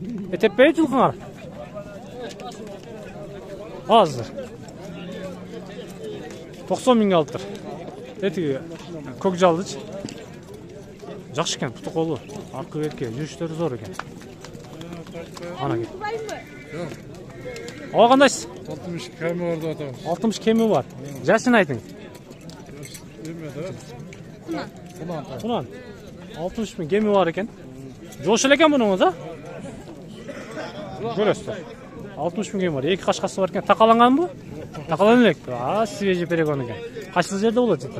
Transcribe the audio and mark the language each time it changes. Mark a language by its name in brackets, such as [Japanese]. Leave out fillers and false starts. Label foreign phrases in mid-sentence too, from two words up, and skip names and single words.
[Kyrgyz] Этеппейби жылкыңар? Азыр. 90 миңге алыптыр. Этиги көк жалдычы. Жакшы экен, путу колу. Аркы берке, жүрүштөрү зор экен. Ана кел. Ага кандайсыз? 60 kemi var da atam. 60 кеми бар. Жашын айтың. Кунан. 60 миң кеми бар экен. Жош эле экен мунуңуз, а? Көрөсүздөр. 60 миң кеми бар. 2 кашкасы бар экен. Такаланганбы? Такалан элек. [Russian] Свежий перегон [Kyrgyz] экен. Кайсы жерде болот жыта?